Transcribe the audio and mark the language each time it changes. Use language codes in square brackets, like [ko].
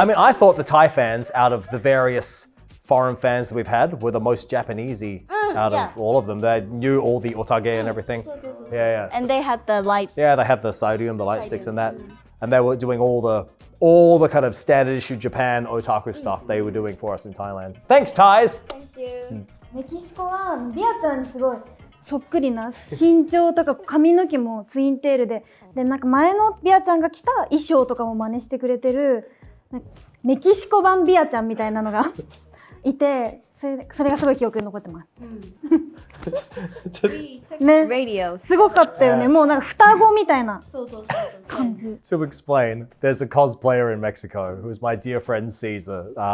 [en] I mean, I thought the Thai fans, out of the various foreign fans that we've had, were the most Japanesey out of all of them. They knew all the otage and everything. Yeah. And they had the light. Yeah, they have the sodium, the light sticks and that. And they were doing all the kind of standard issue Japan otaku stuff they were doing for us in Thailand. Thanks, Thais! Thank you. [ja] メキシコはビアちゃんにすごいそっくりな身長とか髪の毛もツインテールでなんか前のビアちゃんが着た衣装とかも真似してくれてるメキシコ版ビアちゃんみたいなのがいてそれがすごい記憶に残ってます。ね、 [en] Radio. [ja] すごかったよね。もうなんか双子みたいな感じ。 [en] To explain, there's a cosplayer in Mexico who is my dear friend Caesar.